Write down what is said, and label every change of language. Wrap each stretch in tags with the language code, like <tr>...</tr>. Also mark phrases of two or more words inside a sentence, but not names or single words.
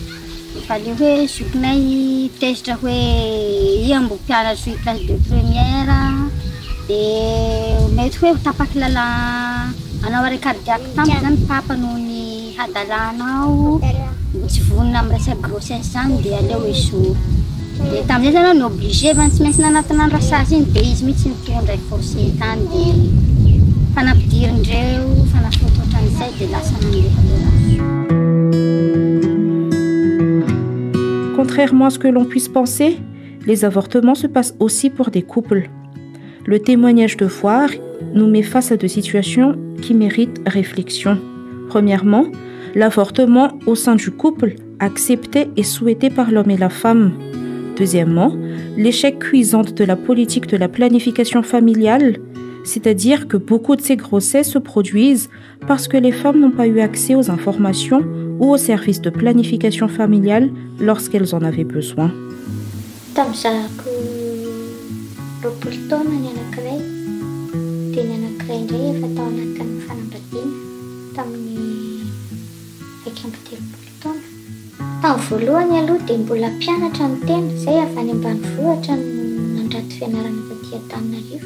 <mg>Fa le hoe zokinay tezitra hoe iha mbo mpianatra</mg> <fr>classe de première</fr> <mg>dia mety hoe ho tapaky lala anao</mg> <fr>arrêt cardiaque</fr> <mg>tamiko zany papa noho ny hadalanao tsy vonona amin'ny resaka grossesse zany dia aleo esoa. Dia tamin'izay zany aho ny obligé fa tsy maintsy nanatina ny rasasy iny dia izy mihitsy nitondra forcé tany dia fanampidirindreo fanafoto ohatran'izay dia lasa nandeha le raha.</mg> <fr>Contrairement à ce que l'on puisse penser, les avortements se passent aussi pour des couples. Le témoignage de Foire nous met face à deux situations qui méritent réflexion. Premièrement, l'avortement au sein du couple, accepté et souhaité par l'homme et la femme. Deuxièmement, l'échec cuisant de la politique de la planification familiale, c'est-à-dire que beaucoup de ces grossesses se produisent parce que les femmes n'ont pas eu accès aux informations ou aux services de planification familiale lorsqu'elles en avaient besoin.</fr> <mg>Tamin'ny voalohany aloha dia mbola mpianatra ny tena, izay avy any ambanivohitra nandrato fianarana taty Antananarivo.</mg>